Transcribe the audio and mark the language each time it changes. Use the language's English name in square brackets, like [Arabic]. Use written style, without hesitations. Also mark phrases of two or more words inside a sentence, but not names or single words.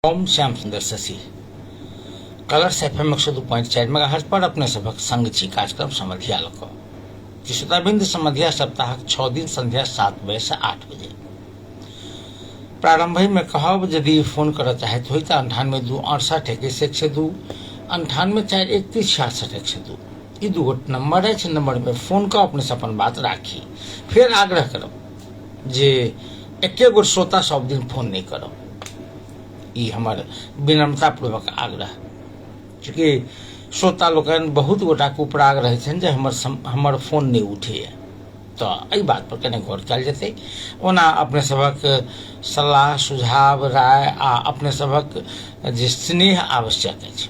[Maithili] ओम श्याम सुंदर शशि कलर्स FM 102.4 मेगाहर्ट्ज पर अपने सभक संग छी कार्यक्रम समधिया लक श्रोताबिंद समधिया सप्ताह 6 दिन संध्या 7 बजे से 8 बजे प्रारंभ में कहब यदि फोन कर चाहत हो तो 98 2 68 21 102 98 4 31 66 102 ये दू गोट नंबर है। नंबर में फोन कर अपने से अपन बात राखी। फिर आग्रह करब जे एके गो श्रोता सब दिन फोन नहीं करब, ये हमार विनम्रता पूर्वक आग्रह। चूँकि श्रोता लोग बहुत गोटा के उपराग रहे छन जे हमर फोन नहीं उठे, तो एहि बात पर कने गौर कल जेतै। ओना अपने सबक सलाह सुझाव राय आ अपने सबक जे स्नेह आवश्यक अछि।